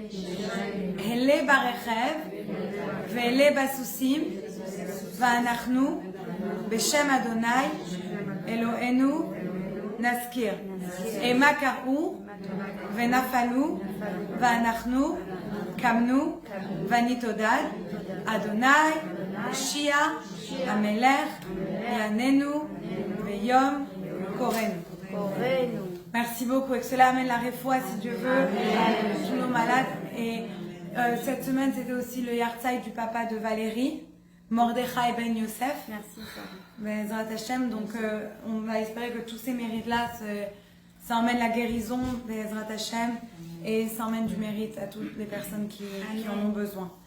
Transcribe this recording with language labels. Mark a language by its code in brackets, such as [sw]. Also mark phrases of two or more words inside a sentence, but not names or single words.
[he] אלה ברכב ואלה בסוסים ואנחנו בשם אדוני אלוהינו נזכיר המה קראו ונפלו ואנחנו קמנו ונתעודד אדוני הושיע המלך יעננו ביום קורנו. [fr] Merci beaucoup. Et que cela amène la refoua, si Dieu veut, tous nos malades. Et cette semaine, c'était aussi le yahrzeit du papa de Valérie, Mordechai Ben Yosef. Merci. [he] בעזרת השם. [fr] Donc, on va espérer que tous ces mérites-là, ça emmène la guérison, [he] בעזרת השם, [fr] et ça emmène du mérite à toutes les personnes qui en ont besoin.